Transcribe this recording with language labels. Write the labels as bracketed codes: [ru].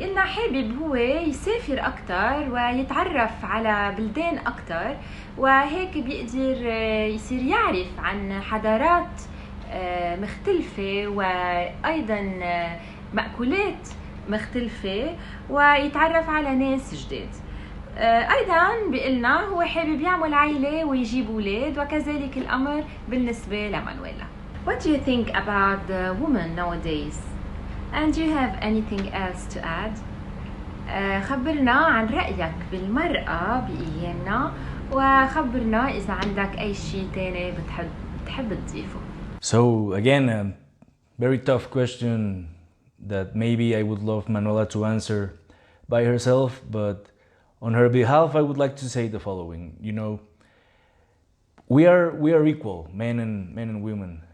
[ar] بيقلنا حابب هو يسافر أكتر ويتعرف على بلدان أكتر، وهيك بيقدر يصير يعرف عن حضارات مختلفة وأيضا مأكولات مختلفة، ويتعرف على ناس جديد. أيضا بيقلنا هو حابب يعمل عائلة ويجيب أولاد، وكذلك الأمر بالنسبة لمانويلا. [en] What do you think about the women nowadays? And do you have anything else to add? [ar] خبرنا عن رأيك بالمرأة بأيامنا، وخبرنا إذا عندك أي شيء تاني بتحب تضيفه. [en] So again, a very tough question that maybe I would love Manuela to answer by herself, but on her behalf, I would like to say the following. You know, we are equal, men and women.